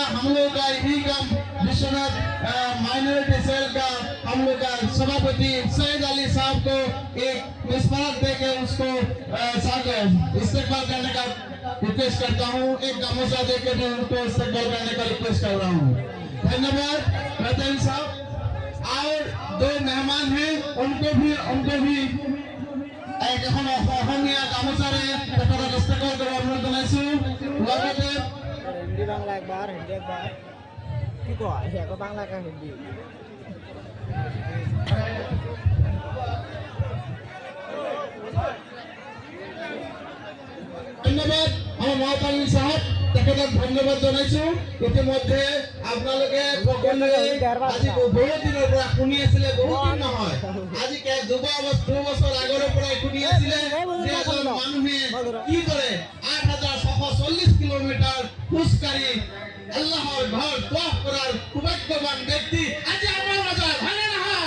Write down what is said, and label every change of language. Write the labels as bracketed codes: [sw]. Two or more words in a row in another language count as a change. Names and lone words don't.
[hi] हम लोग का यही काम विश्वनाथ माइनॉरिटी सेल का हम लोग का सभापति सैयद अली साहब को एक स्मारक दे के उसको इस्तेमाल करने का रिक्वेस्ट करता हूँ। एक गामोसा दे के मैं उनको इस्तेमाल करने का रिक्वेस्ट कर रहा हूँ। धन्यवाद प्रधान साहब। और दो मेहमान हैं उनको भी एक [as] এখন অসমীয়া গামোচাৰে তেখেতক ইস্তেমাল কৰিব অনুৰোধ জনাইছো। লগতে हिंदी बांग्ला एक बार हिंदी एक बार की कয় হে বাংলা কা হিন্দি ধন্যবাদ আমার মহাতালী সাহেব তেখেতক ধন্যবাদ জনাইছো। ইতিমধ্যে আপোনালোকে সকলোৱে আজি বহুত দিনৰ পৰা শুনি আছিলে, বহুত দিন নহয় আজি 2 বছৰ আগৰ পৰা শুনি আছিলে যে এজন মানুহে কিদৰে 8640 কিলোমিটাৰ খোজকাঢ়ি আল্লাহৰ ঘৰ তওয়াফ কৰাৰ সৌভাগ্যৱান ব্যক্তি আজি আমাৰ মাজত হয়নে নহয়?